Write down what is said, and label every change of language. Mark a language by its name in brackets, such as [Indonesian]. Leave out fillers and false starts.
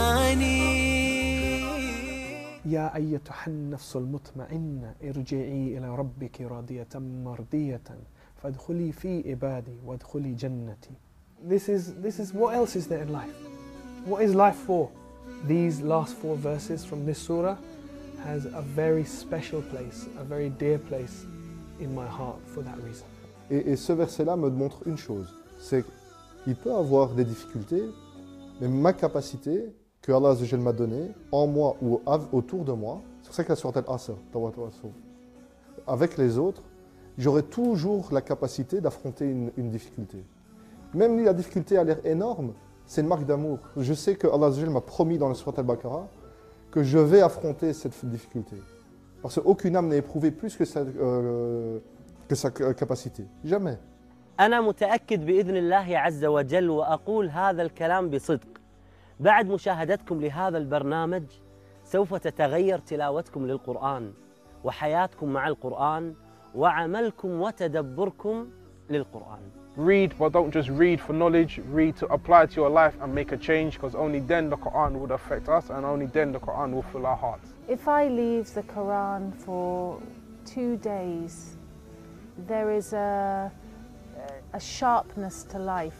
[Arabic] يا أيتها النفس المطمئنة ارجعي إلى ربك راضية مرضية فادخلي في عبادي وادخلي جنتي. [English] This is what else is there in life? What is life for? These last four verses from this surah has a very special place, a very dear place in my heart for that reason. [French] Et ce verset-là me montre une chose, c'est qu'il peut avoir des difficultés. Mais ma capacité que Allah Azza wa Jalla m'a donnée, en moi ou autour de moi, c'est pour ça que la sourate Al-Asr, Tawatawassou, avec les autres, j'aurai toujours la capacité d'affronter une difficulté. Même si la difficulté a l'air énorme, c'est une marque d'amour. Je sais que Allah m'a promis dans le Sourate Al-Baqarah que je vais affronter cette difficulté. Parce qu'aucune âme n'est éprouvée plus que sa capacité. Jamais. [Arabic] أنا متأكد بإذن الله عز وجل وأقول هذا الكلام بصدق. بعد مشاهدتكم لهذا البرنامج سوف تتغير تلاوتكم للقرآن وحياتكم مع القرآن وعملكم وتدبركم للقرآن. [English] Read, but don't just read for knowledge. Read to apply to your life and make a change, because only then the Quran would affect us, and only then the Quran will fill our hearts. If I leave the Quran for 2 days, there is a sharpness to life.